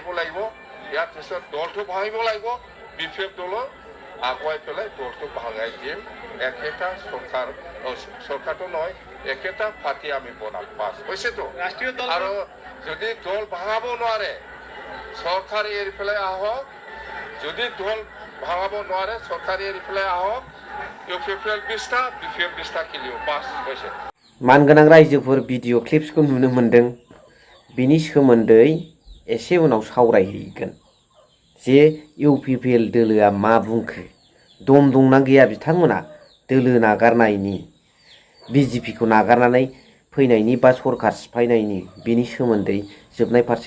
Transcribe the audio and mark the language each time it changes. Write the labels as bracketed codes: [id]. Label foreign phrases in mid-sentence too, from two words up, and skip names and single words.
[as] লাগিব ইয়াৰ পিছত দলটো ভাঙিব লাগিব BPF দলৰ আগুৱাই পেলাই দলটো ভাঙাই দিম একেটা সরকারটো নহয় একেটা পার্টি আমি বনাম বাস হৈছেতো রাষ্ট্রীয় দল আৰু যদি দল ভাঙাব নোৱাৰে সরকাৰে এৰি পেলাই আহক যদি দল ভাঙাব নোৱাৰে সরকাৰে এৰি পেলাই আহক UPPL 20টা BPF 20টা কিলিও বাস হৈছে [brx] मानगोनां रायजोफोर भिडिअ क्लिप्सखौ नुनो मोनदों बिनि सोमोन्दै एसे उनाव सावरायहैगोन जे UPPL दोलोआ मा बुंखो दम दंना गैया बिथांमोना दोलो नागारनायनि BJP खौ नागारनानै फैनायनि बा सरकार सिफायनायनि बिनि सोमोन्दै जोबनाय फारसे